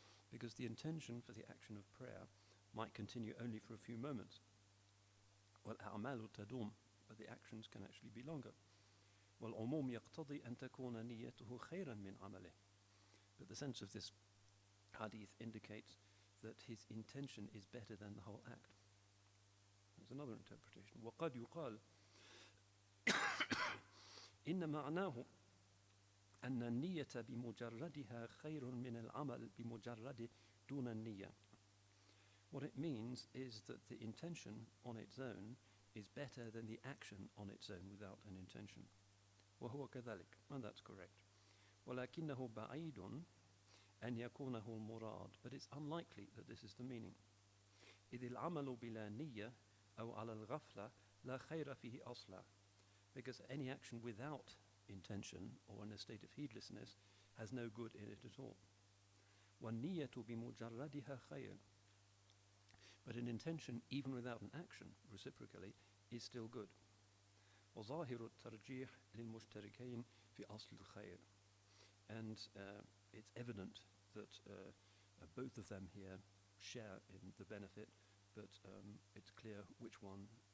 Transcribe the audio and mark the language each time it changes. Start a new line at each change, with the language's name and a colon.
English: Because the intention for the action of prayer might continue only for a few moments.
Arabic: والأعمال تدوم,
English: but the actions can actually be longer.
Arabic: والعموم يقتضي أن تكون نيته خيرا من عمله.
English: But the sense of this hadith indicates that his intention is better than the whole act. There's another interpretation.
Arabic: وقد يقال إن معناه أن النية بمجردها خير من العمل بمجرد دون النية.
English: What it means is that the intention on its own is better than the action on its own without an intention.
Arabic: وهو كذلك,
English: and that's correct.
Arabic: ولكنه بعيد أن يكونه المراد,
English: but it's unlikely that this is the meaning.
Arabic: إذ العمل بلا نية أو على الغفلة لا خير فيه أصلا.
English: Because any action without intention or in a state of heedlessness has no good in it at all.
Arabic: والنية بمجردها خير.
English: But an intention, even without an action, reciprocally, is still good.
Arabic: وظاهر الترجيح للمشتركين في أصل الخير.
English: And it's evident that both of them here share in the benefit, but it's clear which one